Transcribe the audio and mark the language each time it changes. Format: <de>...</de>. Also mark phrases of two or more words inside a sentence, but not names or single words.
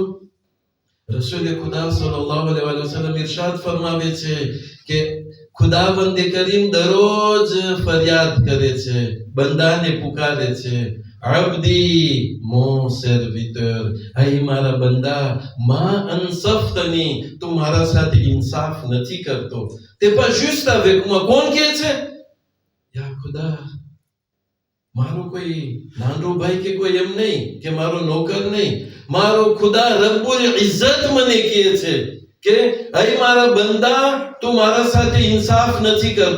<gu>રસૂલે ખુદા</gu> <ar>صلى الله عليه وسلم</ar> <gu>ઇરશાદ ફરમાવે છે કે ખુદાવંદે કરીમ દરરોજ ફરિયાદ કરે છે, બંદાને પુકારે છે, અબ્દી</gu> <fr>mon serviteur,</fr> <gu>હે મારા બંદા,</gu> <ar>ما أنصفتني,</ar> <gu>તું મારા સાથે ઇન્સાફ નથી કરતો.</gu> <fr>તે pas juste avec moi.</fr> <gu>કોણ કહે છે? યા ખુદા, મારો કોઈ નાનો ભાઈ કે કોઈ એમ નહીં કે મારો નોકર નહીં, મારો ખુદા</gu> <ar>رب العزة</ar> <gu>મને કહે છે કે હે મારા બંદા, તું મારા સાથે ઇન્સાફ નથી કરતો.</gu>